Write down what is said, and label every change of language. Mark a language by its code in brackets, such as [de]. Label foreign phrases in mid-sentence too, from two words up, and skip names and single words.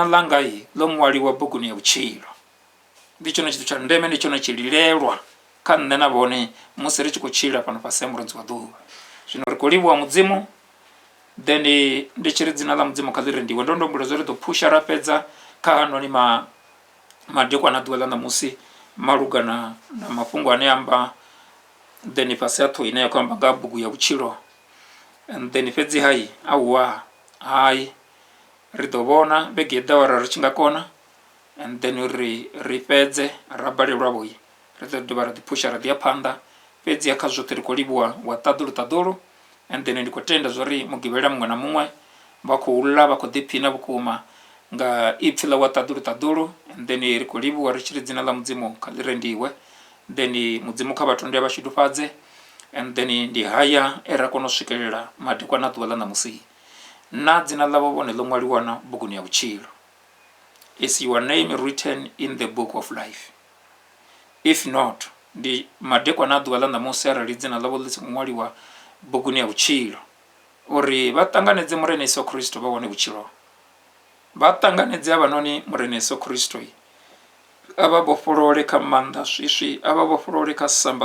[ve] ḽanga ḽo ṅwaliwa buguni ya vhutshilo ndi tshone tshithu tsha ndeme ndi tshone tshililelwa kha nṋe na vhone musi ri tshi khou tshila fhano fhasi ya murunzi wa ḓuvha zwino ri khou livhuwa mudzimu then ndi tshi ri dzina ḽa mudzimu kha ḽi rendiwe ndo ndombula zwo ri ḓo phusha ra fhedza kha hanoni madekwana ḓuvha ḽa ṋamusi malugana na mafhungo ane amba then fhasi ya ṱhoho ine ya khou amba nga bugu ya vhutshilo [en] and then [ve] fhedzi hayi ri ḓo vhona vhege i ḓaho ri tshi nga kona [en] and then [ve] ri fhedze ra balelwavho ri ḓo dovha ra ḓiphusha ra ḓi ya phanḓa fhedzi kha zwoṱhe ri khou livhuwa wa ṱaḓulu [en] and then [ve] ndi khou tenda zwa uri mugivhela muṅwe na muṅwe vha khou ḽa vha khou ḓiphina vhukuma nga ipfhi ḽa wa ṱaḓulu and then ri khou livhuwa ri tshi ri dzina ḽa mudzimu kha ḽi rendiwe then mudzimu kha vhathu ndi vha shudufhadze [en] and then [ve] ndi haya ra kona u swikelela madekwana ḓuvha ḽa ṋamusi na dzina ḽavho vhone ḽo ṅwaliwa na buguni ya vhutshilo [en] is your name written in the book of life if not [ve] ndi madekwana ḓuvha ḽa ṋamusi arali dzina ḽavho ḽi si khou ṅwaliwa buguni ya vhutshilo uri vha ṱanganedze murena Yesu Kristo vha wane vhutshilo vha ṱanganedze havhanoni murena Yesu Kristo a vha vhofholole kha maanḓa swiswi a vha vhofholole kha samba